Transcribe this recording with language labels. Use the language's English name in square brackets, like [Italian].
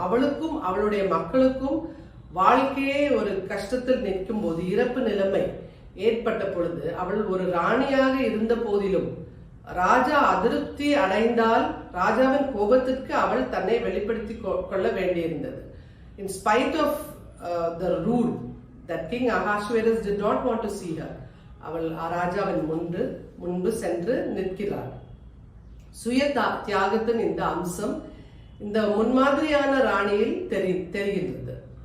[Tamil] அவளுக்கும் அவளுடைய மக்களுக்கும் வாழ்க்கையே ஒரு கஷ்டத்தில் நிற்கும் போது, இறப்பு நிலைமை ஏற்பட்ட பொழுது, அவள் ஒரு ராணியாக இருந்த போதிலும் ராஜா அதிருப்தி அடைந்தால் ராஜாவின் கோபத்திற்கு அவள் தன்னை வெளிப்படுத்தி கொள்ள வேண்டியிருந்தது. [English] In spite of the rule that King Ahasuerus did not want to see her, [Tamil] அவள் ராஜாவின் முன்பு சென்று நிற்கிறாள். சுய தியாகத்தின் இந்த அம்சம் இந்த முன்மாதிரியான ராணியில் தெரிகின்றது.